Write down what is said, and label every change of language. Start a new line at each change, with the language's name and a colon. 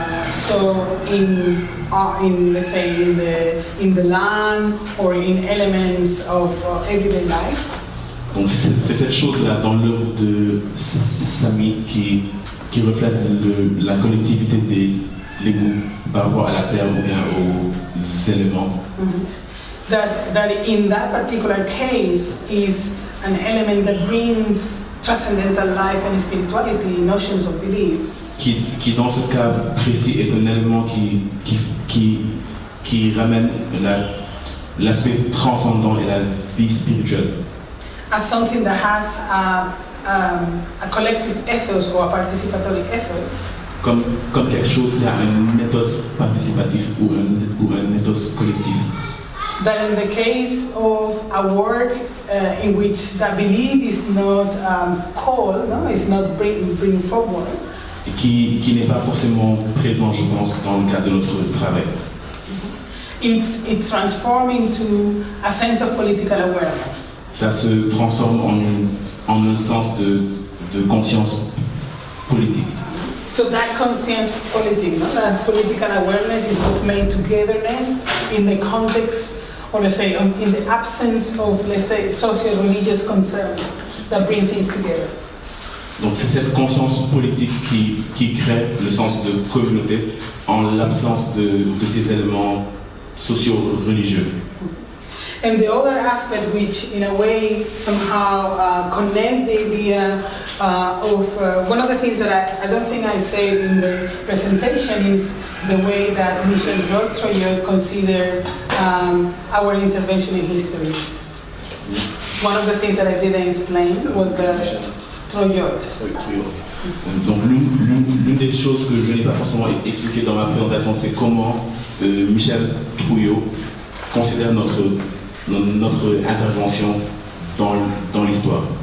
English: So in let's say in the land or in elements of everyday life.
French: Donc c'est cette chose-là dans l'œuvre de Sami qui reflète la collectivité des goûts par rapport à la terre ou bien aux éléments. Mm-hmm.
English: That in that particular case is an element that brings transcendental life and spirituality, notions of belief.
French: Qui dans ce cas précis est un élément qui ramène l'aspect transcendant et la vie spirituelle.
English: As something that has a collective ethos or a participatory effort.
French: Comme quelque chose qui a un ethos participatif ou un ethos collectif.
English: that in the case of a work in which the belief is not called, no, is not bring forward,
French: et qui n'est pas forcément présent, je pense, dans le cadre de notre travail.
English: it's transformed into a sense of political awareness.
French: Ça se transforme en un sens de conscience politique.
English: So that conscience politic, no? That political awareness is what made togetherness in the context, or let's say, in the absence of, let's say, socio-religious concerns that bring things together.
French: Donc c'est cette conscience politique qui crée le sens de communauté en l'absence de ces éléments socio-religieux.
English: And the other aspect which, in a way, somehow connect the idea of one of the things that I don't think I said in the presentation is the way that Michel Troyot considered our intervention in history. One of the things that I didn't explain was the Troyot.
French: Donc l'une des choses que je n'ai pas forcément expliqué dans ma présentation, c'est comment Michel Troyot considère notre intervention dans l'histoire.